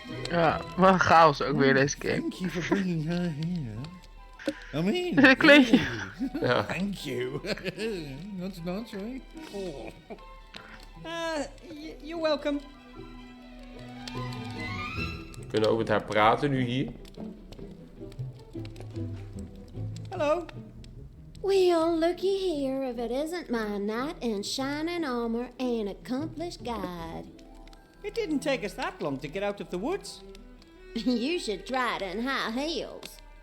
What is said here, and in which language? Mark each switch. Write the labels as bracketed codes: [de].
[nl] Ja, wat een chaos ook weer deze game. [en] Thank you for bringing her here. I mean, [nl] Een kleedje. Ja. [en] thank you. Not much, right? Oh. You're welcome. [nl] We kunnen ook met haar praten nu hier. [en] Hello. Well, looky here if it isn't my knight in shining armor and accomplished guide. It didn't take us that long to get out of the woods. You should try it in high heels.